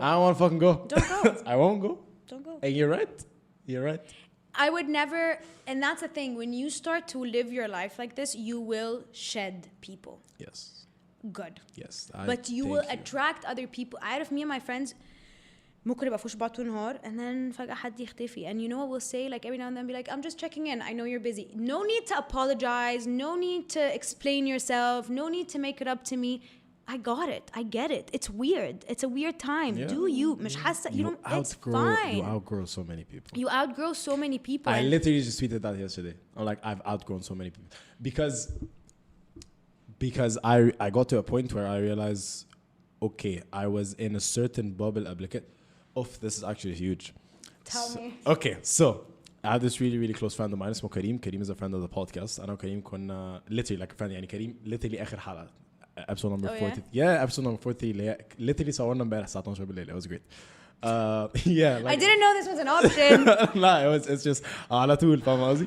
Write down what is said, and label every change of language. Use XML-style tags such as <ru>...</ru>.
<en>I don't want to fucking go. Don't go. I won't go. Don't go. And you're right. You're right. I would never, and that's the thing, when you start to live your life like this, you will shed people. Yes. Good. Yes. But you will attract other people.</en> <ar>عارف</ar> <en>me and my friends</en> <ar>ممكن يبقى فوش بعض طول النهار,</ar> <en>and then</en> <ar>فجأة حد يختفي.</ar> <en>And you know what we'll say, like every now and then be like, I'm just checking in. I know you're busy. No need to apologize. No need to explain yourself. No need to make it up to me. I got it. I get it. It's weird. It's a weird time. Yeah. Do you?</en> <ar>مش حاسة,</ar> <en>you don't, it's fine. You outgrow so many people. You outgrow so many people. I literally just tweeted that yesterday. I'm like, I've outgrown so many people. Because I got to a point where I realized, okay, I was in a certain bubble applicant. This is actually huge. Tell me. Okay, so I have this really, really close friend of mine.</en> <ar>اسمه كريم.</ar> <en>كريم is a friend of the podcast.</en> <ar>أنا وكريم كنا</ar> <en>literally like a friend.</en> <ar>يعني كريم literally آخر حلقة.</ar> <en>Episode number 40. Yeah, episode number 40.</en> <ar>Literally صورنا امبارح الساعة 12 بالليل.</ar> <en>It was great. Yeah. Like, I didn't know this was an option. No, it's just</en> <ar>على طول, فاهم قصدي?</ar>